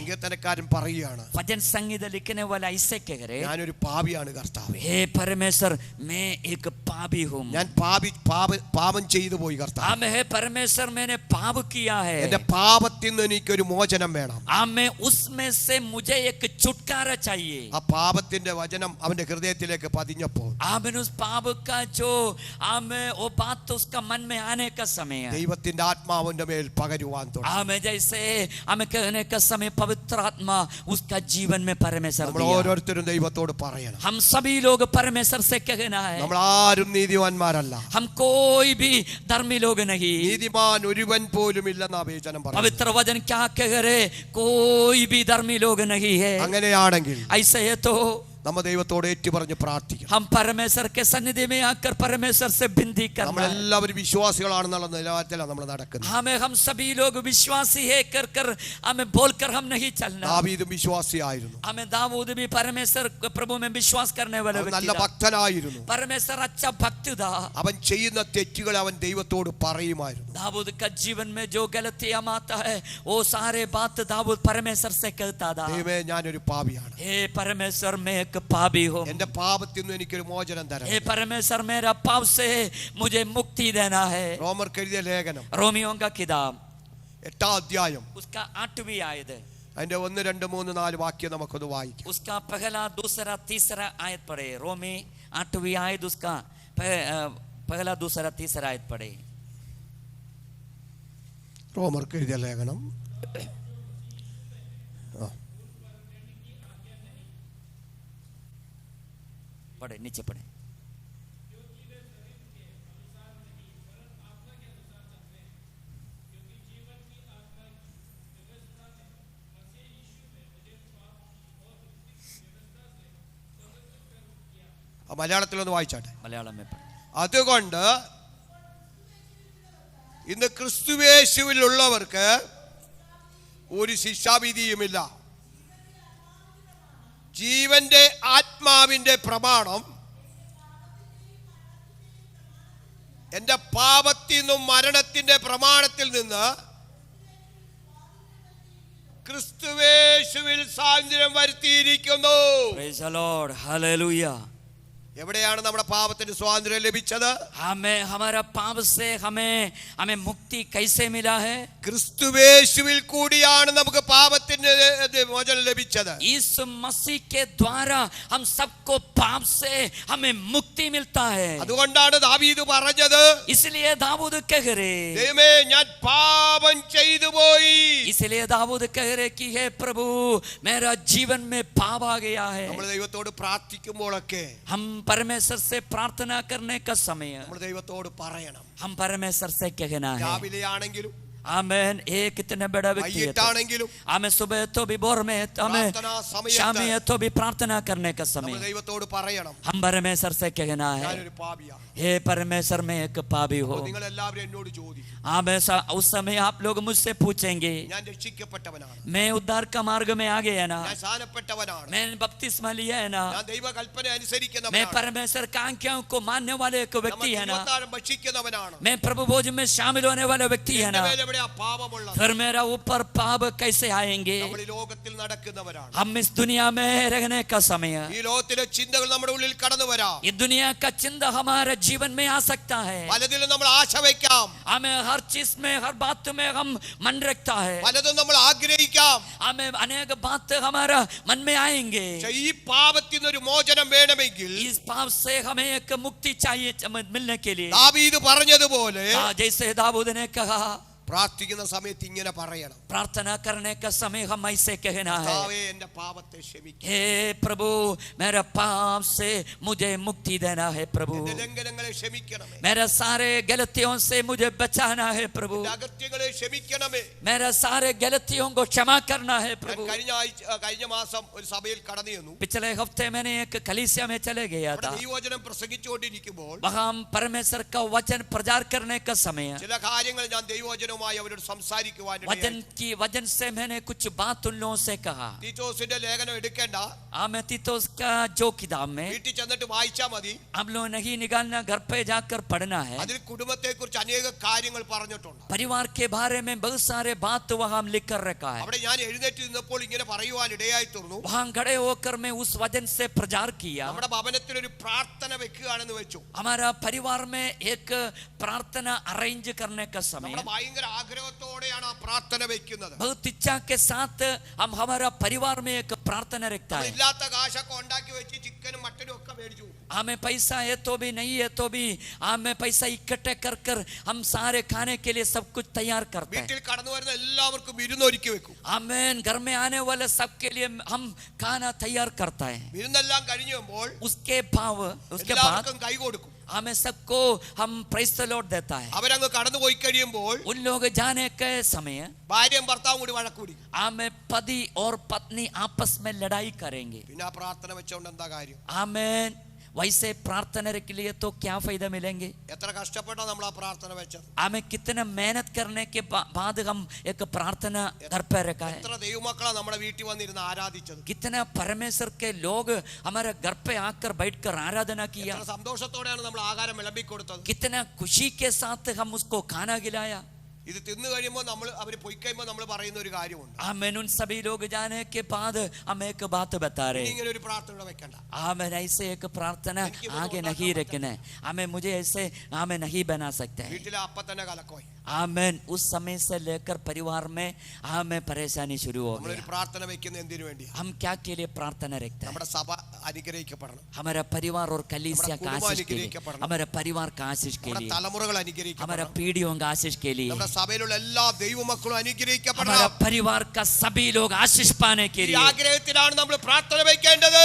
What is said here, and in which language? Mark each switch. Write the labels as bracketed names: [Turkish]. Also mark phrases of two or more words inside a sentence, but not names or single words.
[Malayalam] സംഗീതനക്കാരൻ പറയുകയാണ്, [Hindi] भजन संगीत लिखने वाला ऐसे कह रहे, [Malayalam] ഞാനൊരു പാപിയാണ് കർത്താവേ. [Hindi] हे परमेश्वर मैं एक पापी हूँ. [Malayalam] ഞാൻ പാപം ചെയ്തു പോയി കർത്താവേ. [Hindi] हमें हे परमेश्वर मैंने पाप किया है. [Malayalam] എന്റെ പാപത്തിൽ നിന്ന് എനിക്കൊരു മോചനം വേണം. [Hindi] हमें उसमें से मुझे एक छुटकारा चाहिए। [Malayalam] ആ പാപത്തിന്റെ വചനം അവന്റെ ഹൃദയത്തിലേക്ക് പതിഞ്ഞപ്പോൾ [Hindi] आमेन उस पाप का जो आमें वो बात तो उसका मन में आने का समय है। [Malayalam] ദൈവത്തിന്റെ ആത്മാവിന്റെ മേൽ പകരുവാൻ തുടങ്ങി. [Hindi] आमें जैसे हमें कहने का समय पवित्र आत्मा उसका जीवन में परमेश्वर [Malayalam] നമ്മൾ [Hindi] दिया। [Malayalam] ഓരോരുത്തരും ദൈവത്തോട് പറയണം, [Hindi] हम सभी लोग परमेश्वर से कहना है, [Malayalam] നമ്മൾ ആരും നീതിമാന്മാരല്ല, [Hindi] हम कोई भी धर्मी लोग नहीं। [Malayalam] നീതിമാൻ ഒരുവൻ പോലും ഇല്ലെന്ന വേദനം പറയുന്നു. [Hindi] पवित्र वचन क्या कह रहे, कोई भी धर्मी लोग नहीं है। [Malayalam] അങ്ങനെയാണെങ്കിൽ [Hindi] ऐसे है तो [Malayalam] നമ്മൾ ദൈവത്തോട് ഏറ്റുപറഞ്ഞ് പ്രാർത്ഥിക്കണം. [Hindi] हम परमेश्वर के सन्निधि में आकर परमेश्वर से विनती करना है। [Malayalam] നമ്മളെല്ലാവരും വിശ്വാസികളാണെന്നുള്ള നിലവാരത്തിലാണ് നമ്മൾ നടക്കുന്നത്. [Hindi] हम सभी लोग विश्वासी है कर कर हमें बोलकर हम नहीं चलना। [Malayalam] ദാവീദും വിശ്വാസിയായിരുന്നു, [Hindi] हमें दाऊद भी परमेश्वर प्रभु में विश्वास करने वाले [Malayalam] അവൻ നല്ല [Hindi] व्यक्ति था। [Malayalam] ഭക്തനായിരുന്നു. [Hindi] परमेश्वर अच्छा भक्त था। [Malayalam] അവൻ ചെയ്യുന്ന തെറ്റുകൾ അവൻ ദൈവത്തോട് പറയുമായിരുന്നു. [Hindi] दाऊद का जीवन में जो गलतियां आता है वो सारे बात दाऊद परमेश्वर से कहता था, [Malayalam] ദൈവമേ, ഞാനൊരു പാപിയാണ്, [Hindi] हे परमेश्वर मैं एक पापी हूँ, [Malayalam] എന്റെ പാപത്തിൽ നിന്ന് എനിക്കൊരു മോചനം തരണം. [Hindi] हे परमेश्वर मेरा पाप से मुझे मुक्ति देना है। [Malayalam] റോമർക്ക് എഴുതിയ ലേഖനം [Hindi] रोमियों का किताब [Malayalam] 8-ാം അധ്യായം [Hindi] उसका 8वीं आयत है, [Malayalam] അതിന്റെ 1, 2, 3, 4 വാക്യം നമുക്കൊന്ന് വായിക്കാം. [Hindi] उसका पहला दूसरा तीसरा आयत पढ़े। रोमी 8वीं आयत उसका पहला दूसरा तीसरा आयत पढ़े। [Malayalam] റോമർക്ക് എഴുതിയ ലേഖനം [Hindi] पढ़े, नीचे पढ़े। [Malayalam] മലയാളത്തിലൊന്ന് വായിച്ചാട്ടെ. [Hindi] मलयालम में पढ़े। [Malayalam] അതുകൊണ്ട് ഇന്ന് ക്രിസ്തുയേശുവിലുള്ളവർക്ക് ഒരു ശിക്ഷാവിധിയുമില്ല. ജീവന്റെ ആത്മാവിന്റെ പ്രമാണം എന്റെ പാപത്തിൽ നിന്നും മരണത്തിന്റെ പ്രമാണത്തിൽ നിന്ന് ക്രിസ്തുയേശുവിൽ സ്വാതന്ത്ര്യം വരുത്തിയിരിക്കുന്നു. [English] Praise the Lord, hallelujah. [Malayalam] എവിടെയാണ് നമ്മുടെ പാപത്തിന് സ്വാതന്ത്ര്യം ലഭിച്ചത്? [Hindi] हमें हमारा पाप से हमें मुक्ति कैसे मिला है? [Malayalam] ക്രിസ്തുയേശുവിൽ കൂടിയാണ് നമുക്ക് പാപത്തിന്റെ മോചനം ലഭിച്ചത്. [Hindi] यीशु मसीह के द्वारा हम सबको पाप से हमें मुक्ति मिलता है। [Malayalam] അതുകൊണ്ടാണ് ദാവീദ് പറഞ്ഞത്, [Hindi] इसलिए दाऊद कह रहे, [Malayalam] ദൈവമേ, ഞാൻ പാപം ചെയ്തു പോയി. [Hindi] इसलिए दाऊद कह रहे कि हे प्रभु मेरा जीवन में पाप आ गया है। [Malayalam] നമ്മൾ ദൈവത്തോട് പ്രാർത്ഥിക്കുമ്പോഴൊക്കെ [Hindi] हम परमेश्वर से प्रार्थना करने का समय [Malayalam] നമ്മൾ ദൈവത്തോട് പറയണം. [Hindi] हम परमेश्वर से कहना है, [Malayalam] രാവിലെയാണെങ്കിലും [Hindi] आमेन। एक कितने बड़ा व्यक्ति है, [Malayalam] വൈകിട്ടാണെങ്കിലും [Hindi] हमें सुबह तो भी भोर में हमें [Malayalam] പ്രാർത്ഥനാ [Hindi] शाम [Malayalam] സമയത്ത് [Hindi] में तो भी प्रार्थना करने का [Malayalam] നമ്മൾ [Hindi] समय [Malayalam] ദൈവത്തോട് പറയണം, [Hindi] हम परमेश्वर से कहना है, [Malayalam] ഞാനൊരു പാപിയാണ്. [Hindi] हे परमेश्वर मैं एक पापी हूँ। [Malayalam] നിങ്ങൾ എല്ലാവരും എന്നോട് ചോദിക്കും, [Hindi] उस समय आप लोग मुझसे पूछेंगे, [Malayalam] ഞാൻ രക്ഷിക്കപ്പെട്ടവനാണ്, [Hindi] मैं उद्धार का मार्ग में आ गया ना, [Malayalam] ഞാൻ സ്നാനപ്പെട്ടവനാണ്, [Hindi] मैंने बपतिस्मा लिया है ना, [Malayalam] ഞാൻ ദൈവകൽപ്പന [Hindi] मैं [Malayalam] അനുസരിക്കുന്നവനാണ്, [Hindi] परमेश्वर की आज्ञाओं को मानने वाले एक व्यक्ति है ना, [Malayalam] നമ്മൾ ഭക്ഷിക്കുന്നവനാണ്. [Hindi] मैं प्रभु भोजन में शामिल होने वाला व्यक्ति है [Malayalam] എന്റെ [Hindi] ना, [Malayalam] മേൽ എവിടെയാ പാപമുള്ളത്? [Hindi] फिर मेरा ऊपर पाप कैसे आएंगे? [Malayalam] നമ്മൾ ഈ ലോകത്തിൽ നടക്കുന്നവരാണ്. [Hindi] हम इस दुनिया में रहने का समय है, [Malayalam] ഈ ലോകത്തിലെ ചിന്തകൾ നമ്മുടെ ഉള്ളിൽ കടന്നു വരാം. [Hindi] ये दुनिया का चिंता हमारे जीवन में आ सकता है। [Malayalam] പലതിലും നമ്മൾ ആശ വയ്ക്കാം, [Hindi] हमें हर चीज में हर बात में हम मन रखता है, [Malayalam] പലതും നമ്മൾ ആഗ്രഹിക്കാം. [Hindi] हमें अनेक बात हमारा मन में आएंगे। [Malayalam] പക്ഷേ ഈ പാപത്തിൽ നിന്നൊരു മോചനം വേണമെങ്കിൽ [Hindi] इस पाप से हमें एक मुक्ति चाहिए मिलने के लिए। [Malayalam] ദാവീദ് പറഞ്ഞതുപോലെ [Hindi] जैसे दाऊद ने कहा, [Malayalam] പ്രാർത്ഥിക്കുന്ന സമയത്ത് ഇങ്ങനെ പറയണം, [Hindi] प्रार्थना करने का समय हम ऐसे कहना है, [Malayalam] കർത്താവേ, എന്റെ പാപത്തെ ക്ഷമിക്കുക, [Hindi] हे प्रभु मेरा पाप से मुझे मुक्ति देना है प्रभु, [Malayalam] എന്റെ ലംഘനങ്ങളെ ക്ഷമിക്കണമേ, [Hindi] मेरा सारे गलतियों से मुझे बचाना है प्रभु, [Malayalam] എന്റെ അകത്യങ്ങളെ ക്ഷമിക്കണമേ. [Hindi] मेरा सारे गलतियों को क्षमा करना है [Malayalam] ഞാൻ [Hindi] प्रभु। [Malayalam] കഴിഞ്ഞ മാസം ഒരു സഭയിൽ കടന്നു ചെന്നു. [Hindi] पिछले हफ्ते मैंने एक कलीसिया में चले गया [Malayalam] അവിടെ [Hindi] था, [Malayalam] ദൈവവചനം പ്രസംഗിച്ചുകൊണ്ടിരിക്കുമ്പോൾ [Hindi] वहां हम परमेश्वर का वचन प्रचार करने का समय है। [Malayalam] ചില കാര്യങ്ങൾ ഞാൻ ദൈവവചനവുമായി അവരോട് സംസാരിക്കുവാൻ [Hindi] वचन से मैंने कुछ बात उन लोगों से कहा। [Malayalam] തീത്തോസിന്റെ ലേഖനം എടുക്കേണ്ട, [Hindi] मैं तीतोस का जो किताब में [Malayalam] വീട്ടിൽ ചെന്നിട്ട് വായിച്ചാ മതി. [Hindi] हम लोग नहीं निकालना, घर पे जाकर पढ़ना है। [Malayalam] അതിൽ കുടുംബത്തെ കുറിച്ച് അനേക കാര്യങ്ങൾ പറഞ്ഞിട്ടുണ്ട്. [Hindi] परिवार के बारे में बहुत सारे बात वहां हम लिख कर रखा है। [Malayalam] അവിടെ ഞാൻ എഴുന്നേറ്റ് നിന്നപ്പോൾ ഇങ്ങനെ പറയുവാൻ ഇടയായി തീർന്നു. [Hindi] वहां खड़े होकर मैं उस वचन से प्रचार किया। [Malayalam] നമ്മുടെ ഭവനത്തിൽ ഒരു പ്രാർത്ഥന വെക്കുകയാണെന്ന് വെച്ചു. [Hindi] हमारा परिवार में एक प्रार्थना अरेंज करने का समय [Malayalam] നമ്മുടെ ഭയങ്കര ആഗ്രഹത്തോടെയാണ് ആ പ്രാർത്ഥന വെക്കുന്നത്. [Hindi] बहुत इच्छा के साथ हम हमारा परिवार में एक प्रार्थना रखता है. [Malayalam] ഇല്ലാത്ത കാശൊക്കെ ഉണ്ടാക്കി വെച്ച് ചിക്കനും മട്ടനും ഒക്കെ മേടിച്ചു. [Hindi] हमें पैसा है तो भी नहीं है तो भी हमें पैसा इकट्ठे कर कर हम सारे खाने के लिए सब कुछ तैयार करते हैं. [Malayalam] വീട്ടിൽ കടന്നു വരുന്ന എല്ലാവർക്കും വിരുന്നൊരുക്കി വെക്കും. [Hindi] आमेन. घर में आने वाले सबके लिए हम खाना तैयार करता है. [Malayalam] വിരുന്നെല്ലാം കഴിഞ്ഞുമ്പോൾ [Hindi] उसके बाद [Malayalam] എല്ലാവർക്കും കൈ കൊടുക്കും. [Hindi] हमें सबको हम [English] praise the Lord [Hindi] देता है. [Malayalam] അവരങ്ങ് കടന്നു പോയി കഴിയുമ്പോൾ [Hindi] उन लोग जाने के समय [Malayalam] ഭാര്യയും ഭർത്താവും കൂടി വഴക്കൂടി. [Hindi] हमें पति और पत्नी आपस में लड़ाई करेंगे. [Malayalam] പിന്നെ ആ പ്രാർത്ഥന വെച്ചോണ്ട് എന്താ കാര്യം? [Hindi] आमेन. वैसे प्रार्थना के लिए तो क्या फायदा मिलेंगे? [Malayalam] എത്ര കഷ്ടപ്പെട്ടാ നമ്മൾ ആ പ്രാർത്ഥന വെച്ചത്? [Hindi] हमें कितना मेहनत करने के बाद हम एक प्रार्थना घर पर रखा है. [Malayalam] എത്ര ദൈവമക്കളാ നമ്മുടെ വീട്ടിൽ വന്നിരുന്ന് ആരാധിച്ചത്? [Hindi] कितना परमेश्वर के लोग हमारे घर पे आकर बैठकर आराधना किया. [Malayalam] എത്ര സന്തോഷത്തോടെയാണ് നമ്മൾ ആഹാരം വിളമ്പി കൊടുത്തത്? [Hindi] कितना खुशी के साथ हम उसको खाना खिलाया. [Malayalam] ഇത് തിന്നു കഴിയുമ്പോൾ അവർ പോയി കഴിയുമ്പോൾ നമ്മൾ പറയുന്ന ഒരു കാര്യമുണ്ട്. [Hindi] आमेन. उन सभी लोग जाने के बाद हम एक बात बता रहे हैं. [Malayalam] ഇങ്ങനെ ഒരു പ്രാർത്ഥന വെക്കണ്ട. [Hindi] आमेन. ऐसे एक प्रार्थना आगे नहीं रखना है. हमें मुझे ऐसे हमें नहीं बना सकते हैं. [Malayalam] വീട്ടിലെ അപ്പ തന്നെ കലക്കോയി. [Hindi] आमेन. उस समय से लेकर परिवार में हमें परेशानी शुरू हो [Malayalam] നമ്മളൊരു [Hindi] गई. [Malayalam] പ്രാർത്ഥന വെക്കുന്നത് എന്തിനു വേണ്ടിയാ? [Hindi] हम क्या के लिए प्रार्थना रखते हैं? [Malayalam] നമ്മുടെ സഭ അനുഗ്രഹിക്കപ്പെടണം. [Hindi] हमारा परिवार और कलीसिया का आशीष के लिए, हमारा परिवार का आशीष के [Malayalam] നമ്മുടെ [Hindi] लिए, [Malayalam] തലമുറകൾ [Hindi] हमारा [Malayalam] അനുഗ്രഹിക്കപ്പെടണം. [Hindi] पीढ़ियों का आशीष के लिए, [Malayalam] നമ്മുടെ സഭയിലുള്ള എല്ലാ ദൈവമക്കളും [Hindi] हमारा [Malayalam] അനുഗ്രഹിക്കപ്പെടണം. [Hindi] परिवार का सभी लोग आशीष पाने के [Malayalam] ഈ [Hindi] लिए [Malayalam] ആഗ്രഹത്തിലാണ് നമ്മൾ പ്രാർത്ഥന വെക്കേണ്ടത്.